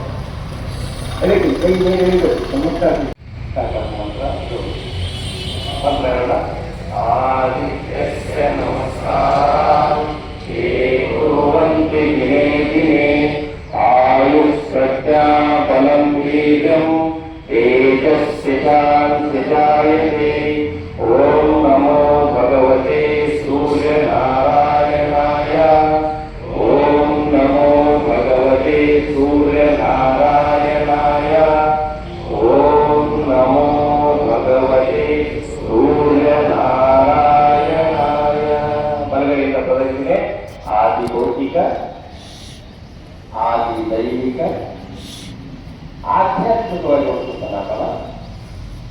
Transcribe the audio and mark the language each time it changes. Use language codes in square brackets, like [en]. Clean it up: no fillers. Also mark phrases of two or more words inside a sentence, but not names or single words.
[sa] ಆದಿತ್ಯಸ್ಯ ನಮಸ್ಕಾರ ಏಕುರ್ವಂತಿ ದಿನೇ ದಿನೇ ಆಯುಷ್ಪ್ರಜ್ಞಾ ಬಲಂ ವೀರ್ಯಂ ತೇಜಸ್ವಿ ಶಾಂತಿ ಜಾಯತೆ. ಓಂ ನಮೋ ಭಗವತೆ ಸೂರ್ಯನಾರಾಯಣಾಯ. ಓಂ ನಮೋ ಭಗವತೆ ಸೂರ್ಯನಾರಾಯಣಾಯ. ಓಂ ನಮೋ ಭಗವತೆ ಸೂರ್ಯನಾರಾಯಣಾಯ. [kn] ಬಲಗೈಯಿಂದ ಪ್ರದಕ್ಷಿಣೆ. ಆದಿ ಭೌತಿಕ, ಆದಿ ದೈವಿಕ, ಆಧ್ಯಾತ್ಮಿಕವಾಗಿ ಒಂದು ಫಲಾಫಲ.